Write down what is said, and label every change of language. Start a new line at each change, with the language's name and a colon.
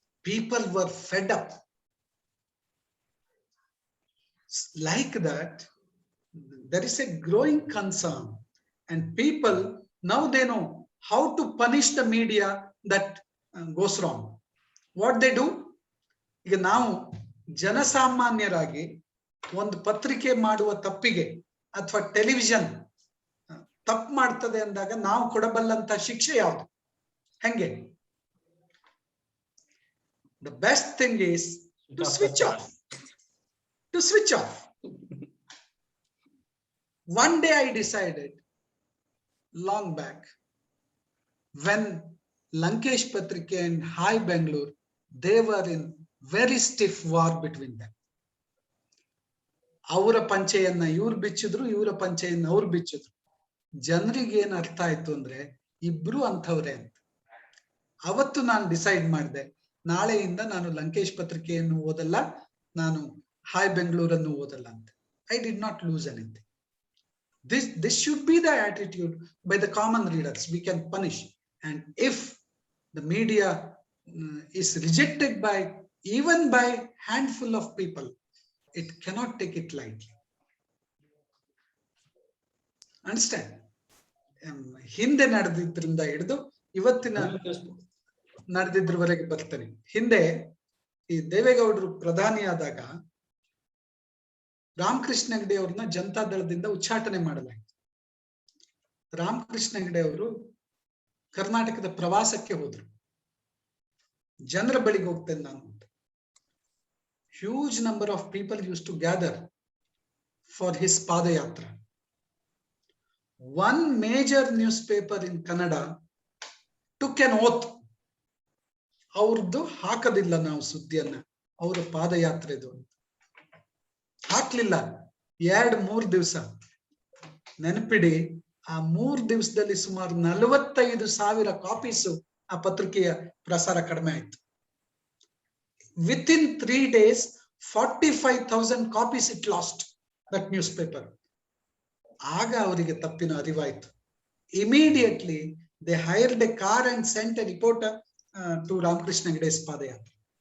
English: People were fed up. Like that, there is a growing concern, and people now they know how to punish the media that goes wrong. What they do?
Kannada: ಈಗ ನಾವು ಜನಸಾಮಾನ್ಯರಾಗಿ ಒಂದು ಪತ್ರಿಕೆ ಮಾಡುವ ತಪ್ಪಿಗೆ ಅಥವಾ television ತಪ್ಪು ಮಾಡ್ತದೆ ಅಂದಾಗ ನಾವು ಕೊಡಬಲ್ಲಂತ ಶಿಕ್ಷೆ ಯಾವುದು? ಹೆಂಗೆ?
English: The best thing is to switch off. To switch off. One day I decided, long back, when Lankesh Patrike and Hi Bangalore, they were in very stiff war between them.
Kannada: ಅವರ ಪಂಚೆಯನ್ನ ಇವ್ರು ಬಿಚ್ಚಿದ್ರು, ಇವರ ಪಂಚೆಯನ್ನ ಅವ್ರು ಬಿಚ್ಚಿದ್ರು. ಜನರಿಗೆ ಏನ್ ಅರ್ಥ ಆಯ್ತು ಅಂದ್ರೆ ಇಬ್ರು ಅಂಥವ್ರೆ ಅಂತ. ಅವತ್ತು ನಾನು ಡಿಸೈಡ್ ಮಾಡಿದೆ, ನಾಳೆಯಿಂದ ನಾನು ಲಂಕೇಶ್ ಪತ್ರಿಕೆಯನ್ನು ಓದಲ್ಲ, ನಾನು ಹಾಯ್ ಬೆಂಗಳೂರನ್ನು ಓದಲ್ಲ ಅಂತ.
English: I did not lose anything. This should be the attitude by the common readers. We can punish, and if the media is rejected by even by handful of people, it cannot take it lightly. Understand?
Kannada: ಹಿಂದೆ ನಡೆದಿದ್ರಿಂದ ಹಿಡಿದು ಇವತ್ತಿನ ನಡೆದಿದ್ರವರೆಗೆ ಬರ್ತೇನೆ. ಹಿಂದೆ ಈ ದೇವೇಗೌಡರು ಪ್ರಧಾನಿಯಾದಾಗ ರಾಮಕೃಷ್ಣ ಹೆಗಡೆ ಅವ್ರನ್ನ ಜನತಾ ದಳದಿಂದ ಉಚ್ಚಾಟನೆ ಮಾಡಲಾಯಿತು. ರಾಮಕೃಷ್ಣ ಹೆಗಡೆ ಅವರು ಕರ್ನಾಟಕದ ಪ್ರವಾಸಕ್ಕೆ ಹೋದ್ರು. ಜನರ ಬಳಿಗೆ ಹೋಗ್ತೇನೆ ನಾನು ಅಂತ.
English: Huge number of people used to gather for his Padayatra. One major newspaper in Kannada took an oath.
Kannada: ಅವ್ರದ್ದು ಹಾಕದಿಲ್ಲ ನಾವು ಸುದ್ದಿಯನ್ನ, ಅವರ ಪಾದಯಾತ್ರೆದು ಹಾಕ್ಲಿಲ್ಲ. 2-3 ದಿವಸ ನೆನಪಿಡಿ, ಆ 3 ದಿವಸದಲ್ಲಿ ಸುಮಾರು 45,000 ಕಾಪೀಸು ಆ ಪತ್ರಿಕೆಯ ಪ್ರಸಾರ ಕಡಿಮೆ ಆಯ್ತು.
English: Within 3 days, 45,000 copies it lost, that newspaper.
Kannada: ಆಗ ಅವರಿಗೆ ತಪ್ಪಿನ ಅರಿವಾಯಿತು.
English: Immediately they hired a car and sent a reporter to Ramakrishna Hegede's padayatra.